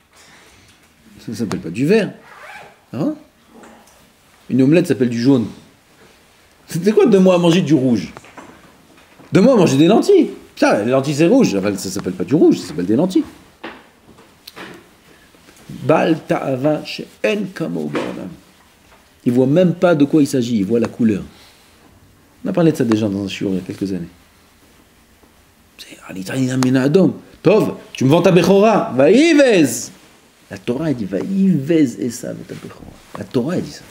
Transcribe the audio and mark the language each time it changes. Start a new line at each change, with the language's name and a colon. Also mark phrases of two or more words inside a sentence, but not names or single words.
French: Ça ne s'appelle pas du vert. Hein? Une omelette s'appelle du jaune. C'est quoi, donne-moi à manger du rouge? Donne-moi à manger des lentilles. Ça, les lentilles c'est rouge. Enfin, ça s'appelle pas du rouge, ça s'appelle des lentilles.
Hebrew: בעל תאווה שאין כמו בעולם.
French: Il voit même pas de quoi il s'agit, il voit la couleur. On a parlé de ça déjà dans un shiur il y a quelques années. Tov, tu me vends ta Bechora, va Yvez. La Torah elle dit
Hebrew: ויבז עשו
French: ta Bechora. La Torah elle dit ça.